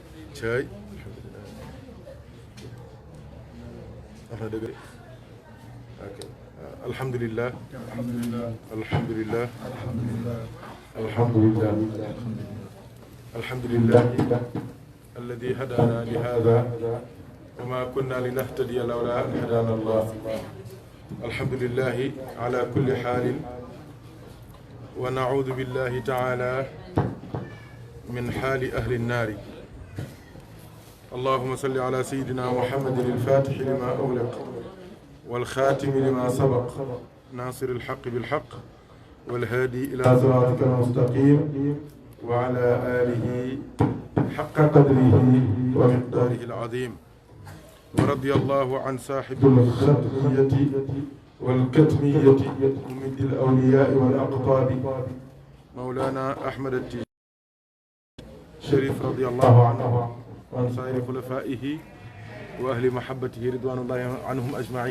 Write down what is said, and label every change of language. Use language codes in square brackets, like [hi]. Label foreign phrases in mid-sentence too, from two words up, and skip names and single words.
[wo] cay wax na dëgg de [ar] ok الحمد لله الحمد لله الحمد لله الحمد لله الذي هدانا لهذا وما كنا لنهتدي لولا أن هدانا الله الحمد لله على كل حال ونعوذ بالله تعالى من حال أهل النار اللهم صل على سيدنا محمد الفاتح لما أغلق والخاتم لما سبق ناصر الحق بالحق والهادي إلى صراطك المستقيم وعلى آله حق قدره ومقداره العظيم ورضي الله عن صاحب الختمية والكتمية ممد الأولياء والأقطاب مولانا أحمد التجاني الشريف رضي الله عنه وعن سائر خلفائه وأهل محبته رضوان الله عنهم أجمعين.